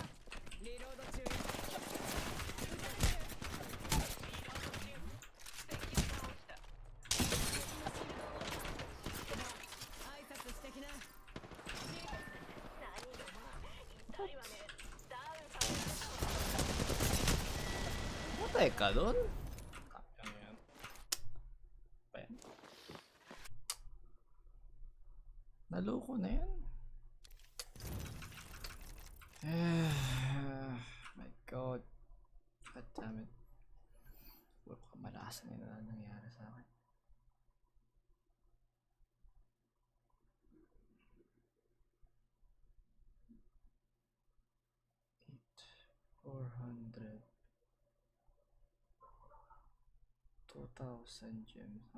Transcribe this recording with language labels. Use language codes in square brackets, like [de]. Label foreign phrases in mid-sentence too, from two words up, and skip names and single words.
[ja] リロード中よ。撃たれてる。リロード中。敵を倒した。敵のシールドを割った。挨拶してきな。何がもう痛いわね。ダウンさせられたわ。 [tl] Patay ka dun? Ano yan? Pa yan? Naloko na yan. [en] My god. God damn it. [tl] Puro kamalasan yun na nangyari sa akin. 400 2,000 gems. Huh?